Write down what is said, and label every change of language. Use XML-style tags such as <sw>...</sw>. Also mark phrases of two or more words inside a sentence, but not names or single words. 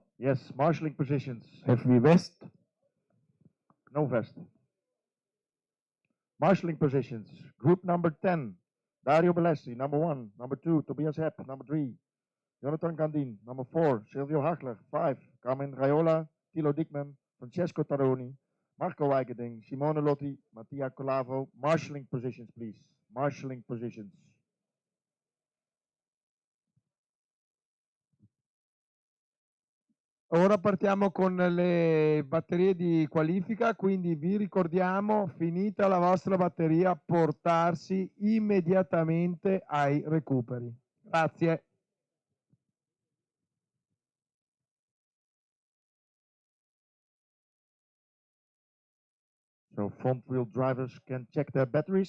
<en>Yes, marshalling positions. Have we vest? No vest. Marshalling positions. Group number 10. Dario Bellessi, number 1. Number 2, Tobias Hepp. Number 3, Jonathan Gandin. Number 4, Silvio Hagler. 5, Carmen Raiola, Tilo Dickman, Francesco Taroni, Marco Wijkeding, Simone Lotti, Mattia Colavo. Marshalling positions, please. Marshalling positions.</en> <it>Ora partiamo con le batterie di qualifica, quindi vi ricordiamo, finita la vostra batteria, portarsi immediatamente ai recuperi. Grazie.</it> <en>So front wheel drivers can check their batteries.</en>